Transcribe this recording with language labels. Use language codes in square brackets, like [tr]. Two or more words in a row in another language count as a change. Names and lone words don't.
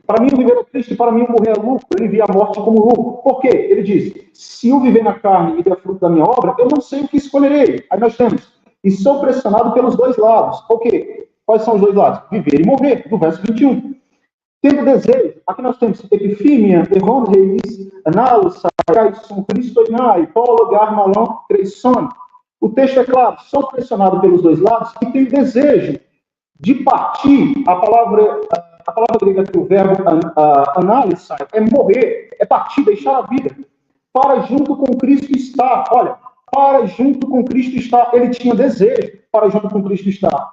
[pt] Para mim o viver é Cristo e para mim o morrer é lucro. Ele via a morte como lucro. Por quê? Ele diz: se eu viver na carne e der fruto da minha obra, eu não sei o que escolherei. Aí nós temos: e sou pressionado pelos dois lados. Por quê? Quais são os dois lados? Viver e morrer, do verso 21. Tendo desejo, aqui nós temos epifímia, erron reis, analos, sum cristoinai, pologar, malão, creison. O texto é claro: sou pressionado pelos dois lados e tenho desejo de partir. A palavra grega que o verbo análise é morrer, é partir, deixar a vida, para junto com Cristo estar. Olha, para junto com Cristo estar. Ele tinha desejo para junto com Cristo estar.